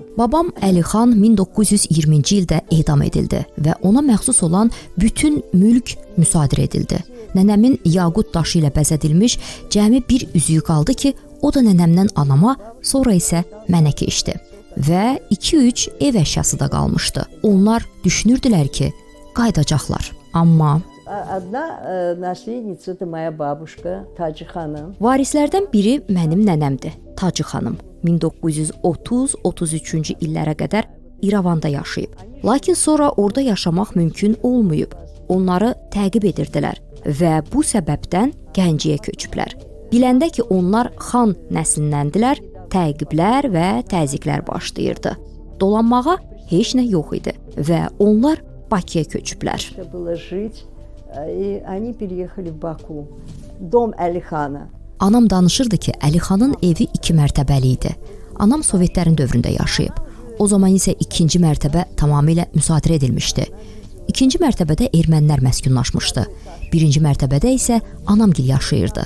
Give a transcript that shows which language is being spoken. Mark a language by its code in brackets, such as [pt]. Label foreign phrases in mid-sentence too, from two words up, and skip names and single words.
[az] Babam Əlixan 1920-ci ildə edam edildi və ona məxsus olan bütün mülk müsadirə edildi. Nənəmin yaqut daşı ilə bəzədilmiş cəmi bir üzüyü qaldı ki, o da nənəmdən anama, sonra isə mənə keçdi. Və 2-3 ev əşyası da qalmışdı. Onlar düşünürdülər ki, qayıdacaqlar. Amma [ru] Одна наследница это моя бабушка Tacı xanım. [az] Varislərdən biri mənim nənəmdir, Tacı xanım. 1930-33-cü illərə qədər İrəvanda yaşayıb. Lakin sonra orada yaşamaq mümkün olmayıb. Onları təqib edirdilər və bu səbəbdən Gəncəyə köçüblər. Biləndə ki, onlar xan nəslindəndirlər, təqiblər və təzyiqlər başlayırdı. Dolanmağa heç nə yox idi və onlar Bakıya köçüblər. [ru] Они переехали в Баку. Dom Əlixana. [az] Anam danışırdı ki, Əlixanın evi 2 mərtəbəli idi. Anam Sovetlərin dövründə yaşayıb. O zaman isə 2-ci mərtəbə tamamilə müsadirə edilmişdi. 2-ci mərtəbədə ermənilər məskunlaşmışdı. 1-ci mərtəbədə isə anamgil yaşayırdı.